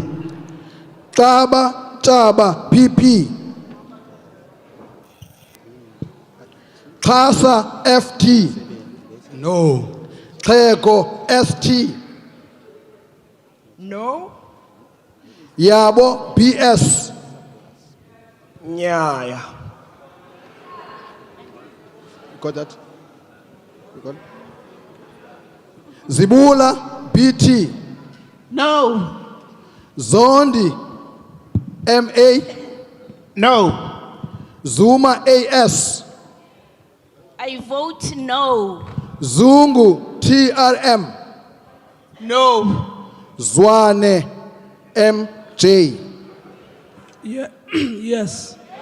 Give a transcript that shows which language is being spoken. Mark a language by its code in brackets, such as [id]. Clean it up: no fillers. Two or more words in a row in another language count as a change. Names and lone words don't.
[en] Taba PP. Kasa FT. No. Tego ST. No. Yabo BS. Yeah. You got that? You got it? Zibula BT. No. Zondi MA. No. Zuma AS. I vote no. Zungu TRM. No. Zwane MJ. Yeah. Yes.